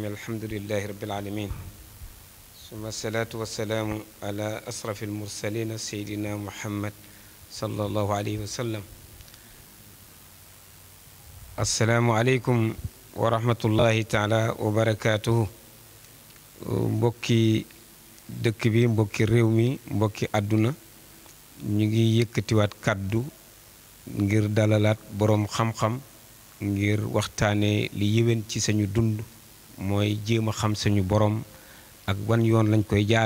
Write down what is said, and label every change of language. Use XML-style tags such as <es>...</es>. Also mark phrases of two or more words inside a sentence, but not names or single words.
<ar>الحمد لله رب العالمين، ثم الصلاة والسلام على أشرف المرسلين سيدنا محمد صلى الله عليه وسلم. السلام عليكم ورحمة الله تعالى وبركاته.</ar> <wo>mbokki dëkk bi, mbokki réew mi, mbokki àdduna, ñu ngi yëkkatiwaat kàddu ngir dalalaat boroom xam-xam ngir waxtaane li yéwén ci sañu dund, mooy jéem a xam sañu boroom ak wan yoon lañ koy jaare.</wo>